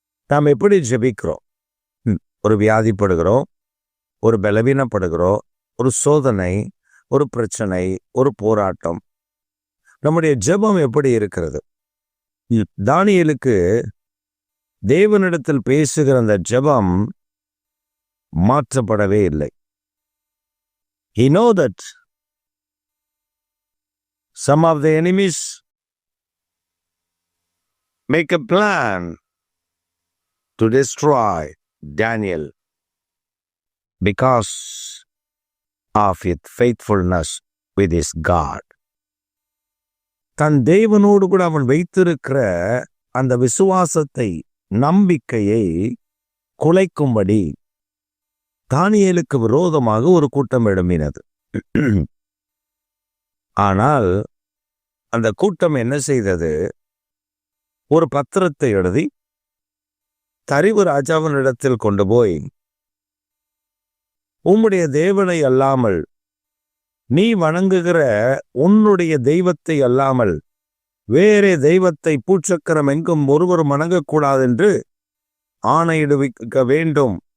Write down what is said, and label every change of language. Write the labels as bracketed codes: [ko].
[ta] நாம் எப்படி ஜெபிக்கிறோம்? ஒரு வியாதிப்படுகிறோம், ஒரு பலவீனப்படுகிறோம், ஒரு சோதனை, ஒரு பிரச்சனை, ஒரு போராட்டம், நம்முடைய ஜெபம் எப்படி இருக்கிறது? தானியேலுக்கு தேவனிடத்தில் பேசுகிற அந்த ஜெபம் மாற்றப்படவே இல்லை. [en] He know that some of the enemies make a plan to destroy Daniel because of his faithfulness with his God. [ta] தன் தேவனோடு கூட அவன் வைத்திருக்கிற அந்த விசுவாசத்தை, நம்பிக்கையை குலைக்கும்படி தானியேலுக்கு விரோதமாக ஒரு கூட்டம் எழும்பினது. ஆனால் அந்த கூட்டம் என்ன செய்தது? ஒரு பத்திரத்தை எழுதி தரிவு ராஜாவினிடத்தில் கொண்டு போய், உம்முடைய தேவனை அல்லாமல், நீ வணங்குகிற உன்னுடைய தெய்வத்தை அல்லாமல் வேறே தெய்வத்தை பூச்சக்கரம் எங்கும் ஒருவரும் வணங்கக்கூடாது என்று ஆணையிடுவிக்க வேண்டும்.